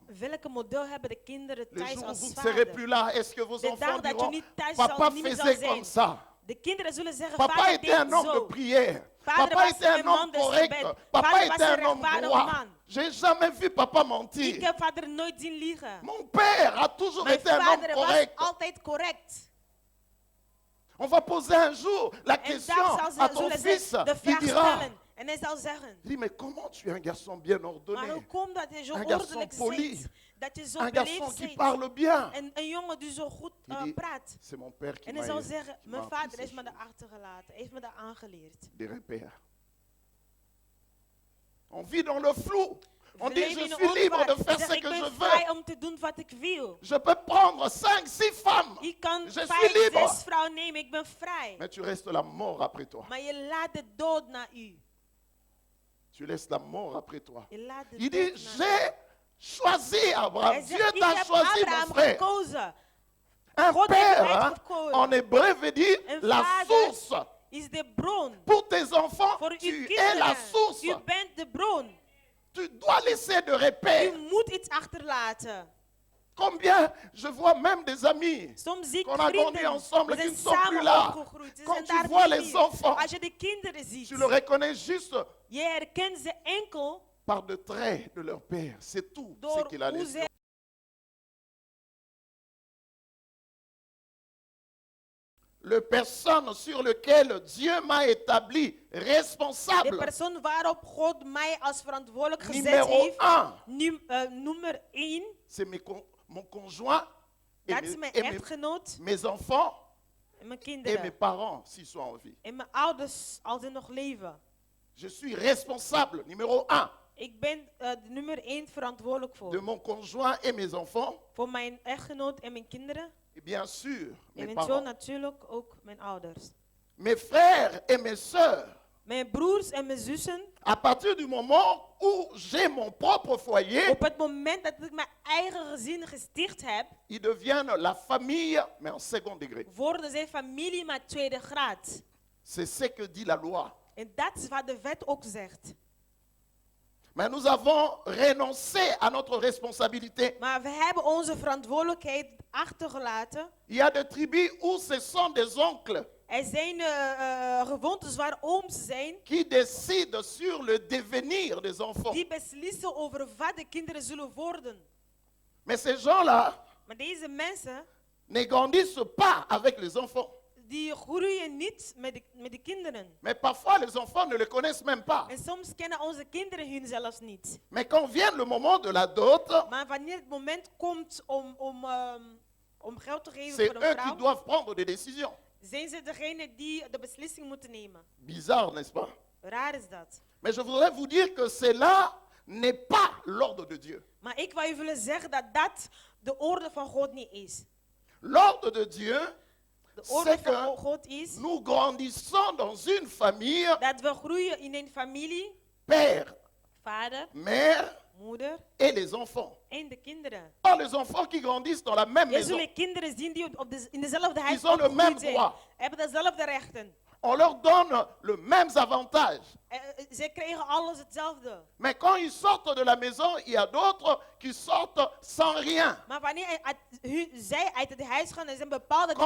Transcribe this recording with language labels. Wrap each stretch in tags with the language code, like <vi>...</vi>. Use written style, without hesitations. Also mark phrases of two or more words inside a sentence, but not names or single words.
<nl>Welke model hebben de kinderen</nl> <fr>Le</fr> <nl>thuis</nl> <fr>jour où</fr> <nl>als</nl> <fr>vous ne serez</fr> <nl>vader?</nl> <fr>plus là, est-ce que vos</fr> <nl>De</nl> <fr>enfants</fr> <nl>dag dat</nl> <fr>diront,</fr> <nl>je niet thuis</nl> <fr>papa</fr> <nl>niet meer zal</nl> <fr>faisait</fr> <nl>zijn.</nl> <fr>comme ça?</fr> <nl>De kinderen zullen zeggen,</nl> <fr>Papa</fr> <nl>vader</nl> <fr>était un</fr> <nl>deed</nl> <fr>homme de</fr> <nl>zo.</nl> <fr>prière.</fr> <nl>Vader</nl> <fr>Papa</fr> <nl>was</nl> <fr>était un</fr> <nl>een man</nl> <fr>homme des correct.</fr> <nl>gebed.</nl> <fr>Papa</fr> <nl>Vader</nl> <fr>était</fr> <nl>was</nl> <fr>un</fr> <nl>een</nl> <fr>homme</fr> <nl>rechtvaardig</nl> <fr>droit.</fr> <nl>man.</nl> <fr>J'ai jamais vu papa</fr> <nl>Ik</nl> <fr>mentir.</fr> <nl>heb vader nooit zien liegen.</nl> <fr>Mon père a toujours</fr> <nl>Mijn</nl> <fr>été un homme</fr> <nl>vader was</nl> <fr>correct.</fr> <nl>altijd correct.</nl> <fr>On va poser un jour la</fr> <nl>En</nl> <fr>question</fr> <nl>daar</nl> <fr>à</fr> <nl>zal</nl> <fr>ton</fr> <nl>ze</nl> <fr>fils.</fr> <nl>de</nl> <fr>Il</fr> <nl>vraag</nl> <fr>dira,</fr> <nl>stellen. En hij zal zeggen,</nl> <fr>il dit, mais comment tu es un garçon bien</fr> <nl>maar</nl> <fr>ordonné?</fr> <nl>hoe komt dat je zo</nl> <fr>Un garçon</fr> <nl>ordelijk</nl> <fr>poli.</fr> <nl>zit? Dat je zo</nl> <fr>Un garçon</fr> <nl>beleefd</nl> <fr>qui</fr> <nl>zit?</nl> <fr>parle bien.</fr> <nl>En een jongen die zo goed</nl> <fr>Il dit,</fr> <nl>praat.</nl> <fr>c'est mon père qui</fr> <nl>En</nl> <fr>m'a</fr> <nl>hij zal zeggen,</nl> <fr>qui m'a</fr> <nl>mijn</nl> <fr>appris</fr> <nl>vader</nl> <fr>ces</fr> <nl>heeft me</nl> <fr>choses.</fr> <nl>dat achtergelaten. Heeft me dat aangeleerd.</nl> <fr>Des repères. On vit dans le flou. On dit,</fr> <nl>leven</nl> <fr>je</fr> <nl>in</nl> <fr>suis</fr> <nl>een</nl> <fr>libre de</fr> <nl>onwaar.</nl> <fr>faire</fr> <nl>Zeg,</nl> <fr>ce</fr> <nl>ik</nl> <fr>que je</fr> <nl>ben</nl> <fr>veux.</fr> <nl>vrij om te doen wat ik wil.</nl> <fr>Je peux prendre 5, 6 femmes.</fr> <nl>Je kan</nl> <fr>Je suis</fr> <nl>5,</nl> <fr>libre.</fr> <nl>6 vrouwen nemen, ik ben vrij.</nl> <fr>Mais tu restes la mort après toi.</fr> <nl>Maar je laat de dood naar u.</nl> <fr>Tu laisses la mort après toi.</fr> <nl>Je laat de</nl> <fr>Il</fr> <nl>dood</nl> <fr>dit,</fr> <nl>naar u.</nl> <fr>j'ai choisi Abraham.</fr> <nl>Hij</nl> <fr>Dieu</fr> <nl>zegt, ik</nl> <fr>t'a</fr> <nl>heb</nl> <fr>choisi, mon</fr> <nl>Abraham</nl> <fr>frère.</fr> <nl>gekozen.</nl> <fr>Un</fr> <nl>God heeft</nl> <fr>père,</fr> <nl>mij</nl> <fr>hein,</fr> <nl>gekozen.</nl> <fr>en hébreu veut dire</fr> <nl>Een</nl> <fr>la</fr> <nl>vader</nl> <fr>source.</fr> <nl>is de bron.</nl> <fr>Pour tes enfants,</fr> <nl>Voor uw</nl> <fr>tu es</fr> <nl>kinderen.</nl> <fr>la source.</fr> <nl>U bent de bron.</nl> <fr>Tu dois laisser de</fr> <nl>U</nl> <fr>repères.</fr> <nl>moet iets achterlaten.</nl> <fr>Combien je vois même des amis</fr> <nl>Soms zie ik</nl> <fr>qu'on a grandi</fr> <nl>vrienden,</nl> <fr>ensemble</fr> <nl>we</nl> <fr>qui ne</fr> <nl>zijn</nl> <fr>sont plus</fr> <nl>samen</nl> <fr>là.</fr> <nl>opgegroeid. Ze</nl> <fr>Quand</fr> <nl>zijn</nl> <fr>tu</fr> <nl>daar</nl> <fr>vois</fr> <nl>niet</nl> <fr>les</fr> <nl>meer.</nl> <fr>enfants,</fr> <nl>Als je de kinderen ziet,</nl> <fr>tu le reconnais juste</fr> <nl>je herkent ze enkel</nl> <fr>par de traits de leur père. C'est tout ce</fr> <nl>door</nl> <fr>qu'il a</fr> <nl>hoe</nl> <fr>laissé.</fr> <nl>ze</nl> <fr>Le personne sur lequel Dieu m'a établi</fr> <nl>de</nl> <fr>responsable.</fr> <nl>persoon waarop God mij als verantwoordelijk gezet</nl> <fr>Numéro</fr> <nl>heeft.</nl> <fr>1,</fr> <nl>Nummer 1,</nl> <fr>c'est mon conjoint et,</fr> <nl>dat is mijn</nl> <fr>et</fr> <nl>echtgenoot</nl> <fr>mes enfants</fr> <nl>en mijn</nl> <fr>et mes</fr> <nl>kinderen.</nl> <fr>parents s'ils sont en vie.</fr> <nl>En mijn ouders als ze nog leven.</nl> <fr>Je suis responsable, numéro 1,</fr> <nl>Ik ben de nummer 1 verantwoordelijk</nl> <fr>de</fr> <nl>voor.</nl> <fr>mon conjoint et mes enfants.</fr> <nl>Voor mijn echtgenoot en mijn kinderen.</nl> <fr>Et bien sûr, mes</fr> <nl>Eventueel</nl> <fr>parents.</fr> <nl>natuurlijk ook mijn ouders.</nl> <fr>Mes frères et mes sœurs.</fr> <nl>Mijn broers en mijn zussen.</nl> <fr>À partir du moment où j'ai mon propre foyer,</fr> <nl>Op het moment dat ik mijn eigen gezin gesticht heb,</nl> <fr>ils deviennent la famille, mais en second degré.</fr> <nl>worden zij familie maar tweede graad.</nl> <fr>C'est ce que dit la loi.</fr> <nl>En dat is wat de wet ook zegt.</nl> <fr>Mais nous avons renoncé à notre responsabilité.</fr> <nl>Maar we hebben onze verantwoordelijkheid achtergelaten.</nl> <fr>Il y a des tribus où ce sont des oncles</fr> <nl>Er zijn gewoontes waar ooms zijn</nl> <fr>qui décident sur le devenir des enfants.</fr> <nl>die beslissen over wat de kinderen zullen worden.</nl> <fr>Mais ces gens-là</fr> <nl>Maar deze mensen,</nl> <fr>ne grandissent pas avec les enfants.</fr> <nl>die groeien niet met de kinderen.</nl> <fr>Mais parfois, les enfants ne les connaissent même pas.</fr> <nl>En soms kennen onze kinderen hun zelfs niet.</nl> <fr>Mais quand vient le moment de la dot,</fr> <nl>Maar wanneer het moment komt om geld te geven</nl> <fr>c'est</fr> <nl>voor een</nl> <fr>eux qui</fr> <nl>vrouw,</nl> <fr>doivent prendre des décisions.</fr> <nl>zijn ze degene die de beslissing moeten nemen.</nl> <fr>Bizarre, n'est-ce pas?</fr> <nl>Raar is dat.</nl> <fr>Mais je voudrais vous dire que cela n'est pas l'ordre de Dieu.</fr> <nl>Maar ik wou je willen zeggen dat dat de orde van God niet is.</nl> <fr>L'ordre de Dieu,</fr> <nl>De orde</nl> <fr>c'est</fr> <nl>van</nl> <fr>que</fr> <nl>God is</nl> <fr>nous grandissons dans une famille,</fr> <nl>dat we groeien in een familie,</nl> <fr>père,</fr> <nl>vader,</nl> <fr>mère</fr> <nl>moeder</nl> <fr>et les enfants.</fr> <nl>en de kinderen.</nl> <fr>Pas les enfants qui grandissent dans la même</fr> <nl>Je</nl> <fr>maison.</fr> <nl>zult kinderen zien die in dezelfde huis</nl> <fr>Ils ont le même</fr> <nl>opgegroeid zijn.</nl> <fr>droit.</fr> <nl>Hebben dezelfde rechten.</nl> <fr>On leur donne le même avantage.</fr> <nl>Ze kregen alles hetzelfde.</nl> <fr>Mais quand ils sortent de la maison, il y a d'autres qui sortent sans rien.</fr> <nl>Maar wanneer zij uit het huis gaan, er zijn bepaalde die</nl>